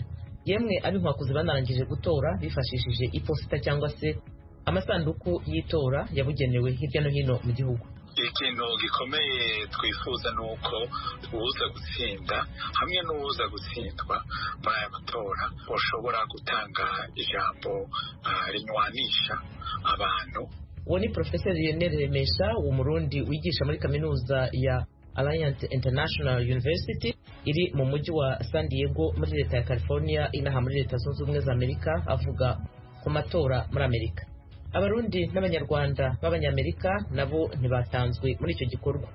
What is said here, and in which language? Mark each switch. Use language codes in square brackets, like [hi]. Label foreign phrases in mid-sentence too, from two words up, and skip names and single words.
[rw] Yemwe ab'inkwakuzi banarangije gutora bifashishije iposita cyangwa se amasanduku y'itora yabugenewe hirya no hino mu gihugu. Ikintu gikomeye twifuza nuko uza gutsinda hamwe n'uza gutsindwa muri aya matora ushobora gutanga ijambo rinywanisha abantu. Uwo ni Professor Lionel Remesha w'Umurundi wigisha muri kaminuza ya Alliance International University iri mu mujyi wa San Diego muri leta ya California inaha muri leta zunze ubumwe za Amerika, avuga ku matora muri Amerika. Abarundi n'abanyarwanda b'abanyamerika nabo ntibatanzwe muri icyo gikorwa.